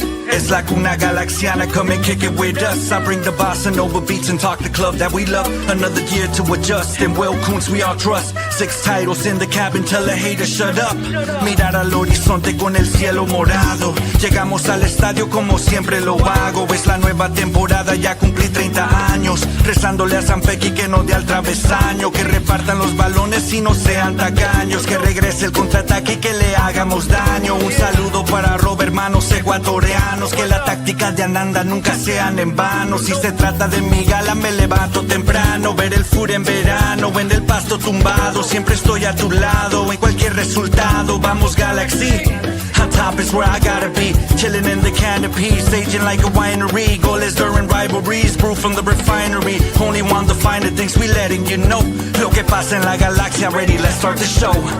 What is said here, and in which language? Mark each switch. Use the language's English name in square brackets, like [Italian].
[English] It's like Cuna Galaxiana, come and kick it with us. I bring the bossa nova beats and talk the club that we love. Another year to adjust, and well, Coons we all trust. 6 titles in the cabin, tell the haters shut up. [Spanish] Mirar al horizonte con el cielo morado. Llegamos al estadio como siempre lo hago. Es la nueva temporada, ya cumplí 30 años. Rezándole a San Pequi que no dé al travesaño. Que repartan los balones y no sean tacaños. Que regrese el contraataque y que le hagamos daño. Un saludo para Robert, hermanos ecuatorianos. Que la táctica de Ananda nunca sean en vano. Si se trata de mi gala me levanto temprano. Ver el fur en verano, en el pasto tumbado. Siempre estoy a tu lado, en cualquier resultado. Vamos Galaxy, [English] on top is where I gotta be. Chilling in the canopy, staging like a winery. Goals during rivalries, brew from the refinery. Only want the finer things, we letting you know. [Spanish] Lo que pasa en la galaxia, [English] ready, let's start the show.